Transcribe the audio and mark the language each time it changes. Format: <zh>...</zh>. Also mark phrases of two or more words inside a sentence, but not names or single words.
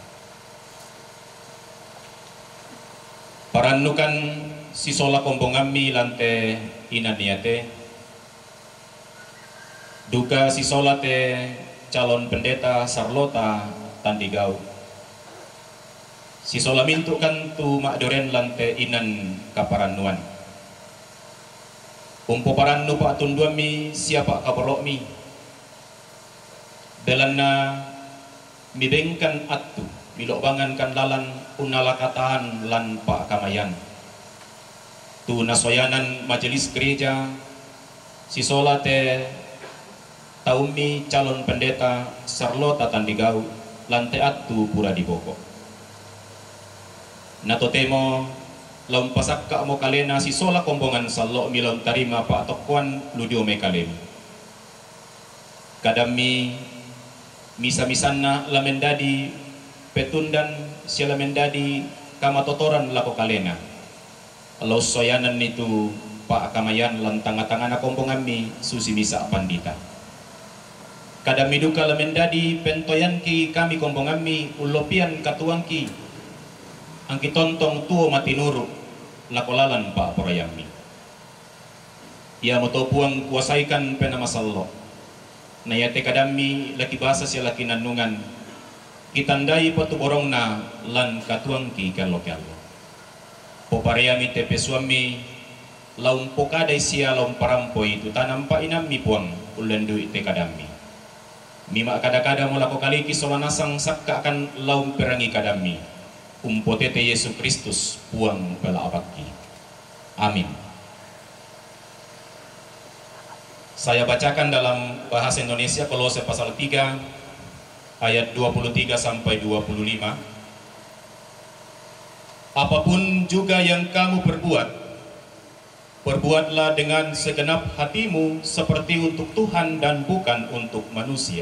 <sda>Paranukan si sola kombongami lante inaniate. Duka si sola te</sda> <id>calon pendeta</id> <sda>Sarlota Tandigau. Si sola mintu kan tu makdoren lante inan kaparanuan. Umpo parannu pa atunduami siapa kaborok mi belana mibengkan atu milokbangan kan lalan unalakataan lan pa kamayan tu nasoyanan</sda> <id>majelis gereja</id> <sda>si solate taumi</sda> <id>calon pendeta</id> <sda>Sarlota Tandigau lante atu pura di Boko natotemo laum pasakka mo kalena si sola kombongan sallo milaum tarima pa atokwan ludio me kalem kadami misa-misanna lamendadi petundan siya lamendadi kamatotoran lako kalena alau soyanan itu pa kamayan lan tanga-tangana kombongan mi susi misa pandita kadami duka lamendadi pentoyan ki kami kombongan mi ulopian katuang ki ang kitontong tuo matinuro lakolalan pa porayami. Ia motopuang kuasaikan penamasallo. Nayate kadami laki basa siya laki nanungan. Kitandai patuborong na lan katuang ki kalo-kalo. Poparayami tepe suami laum pokaday siya laum parampoy itu tanam pa inami puang ulendu ite kadami. Mima kada-kada mo lako kaliki solanasang sakka akan laum perangi kadami. Umpotete Yesus Kristus puang bala abaki. Amin.</sda> <id>Saya bacakan dalam bahasa Indonesia Kolose pasal 3 ayat 23 sampai 25. Apapun juga yang kamu perbuat, perbuatlah dengan segenap hatimu seperti untuk Tuhan dan bukan untuk manusia.</id>